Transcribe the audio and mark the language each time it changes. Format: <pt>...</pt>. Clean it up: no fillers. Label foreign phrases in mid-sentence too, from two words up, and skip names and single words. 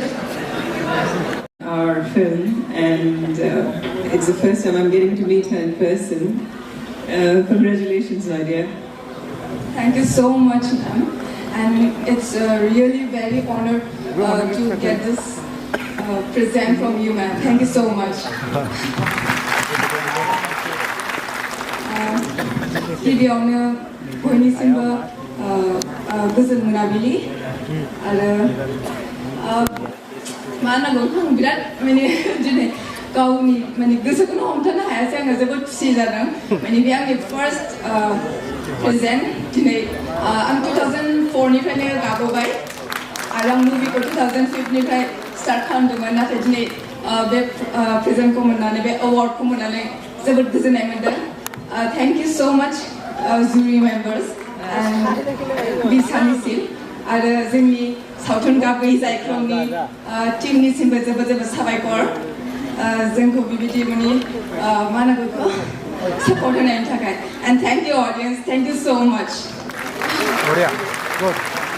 <en>Our film, and it's the first time I'm getting to meet her in person. Congratulations, my dear. Thank you so much, ma'am. And it's really very honored to get this present from you, ma'am. Thank you so much.</en> <brx>गिबियावनो बयनिसिमबो गोजोन मोनाबिलि आरो मा होननांगौ आं बिराद माने दिनै गावनि माने गोसोखौनो हमथानो हायासै आङो जोबोद खुसि जादों माने बे आंनि</brx> <en>first present</en> <brx>दिनै आं 2004 निफ्रायनो गाबोबाय आरो आं मुभिखौ 2005 निफ्राय स्टार्ट खालामदोंमोन नाथाय दिनै बे प्रेजेन्टखौ मोननानै बे एवार्डखौ मोननानै जोबोद गोजोननाय मोनदों</brx> <en>Thank you so much, jury members and</en> <brx>बिसानिसिम आरो जोंनि सावथुन गाबै जायख्लंनि टीमनिसिमबो जोबोद जोबोद साबायखर जोंखौ बेबायदि माने मा होनांगौ बेखौ सापर्ट होनायनि थाखाय</brx> <en>and thank you audience, thank you so much.</en>